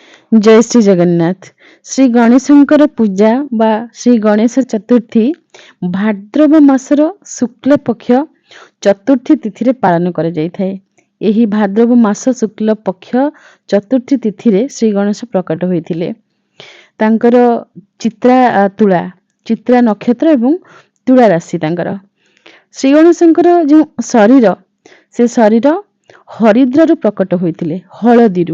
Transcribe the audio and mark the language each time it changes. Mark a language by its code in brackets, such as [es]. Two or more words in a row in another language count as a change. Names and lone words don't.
[or] ଜୟ ଶ୍ରୀ ଜଗନ୍ନାଥ। ଶ୍ରୀ ଗଣେଶଙ୍କର ପୂଜା ବା ଶ୍ରୀ ଗଣେଶ ଚତୁର୍ଥୀ ଭାଦ୍ରବ ମାସର ଶୁକ୍ଳ ପକ୍ଷ ଚତୁର୍ଥୀ ତିଥି ରେ ପାଳନ କରା ଯାଇ ଥାଏ। ଏହି ଭାଦ୍ରବ ମାସ ଶୁକ୍ଳ ପକ୍ଷ ଚତୁର୍ଥୀ ତିଥି ରେ ଶ୍ରୀ ଗଣେଶ ପ୍ରକଟ ହୋଇଥିଲେ। ତାଙ୍କର ଚିତ୍ରା ନକ୍ଷତ୍ର ଏବଂ ତୁଳା ରାଶି ତାଙ୍କର। ଶ୍ରୀ ଗଣେଶଙ୍କର ଯୋ ଶରୀର ସେ ଶରୀର ହରିଦ୍ରାରୁ ପ୍ରକଟ ହୋଇଥିଲେ, ହଳଦୀରୁ।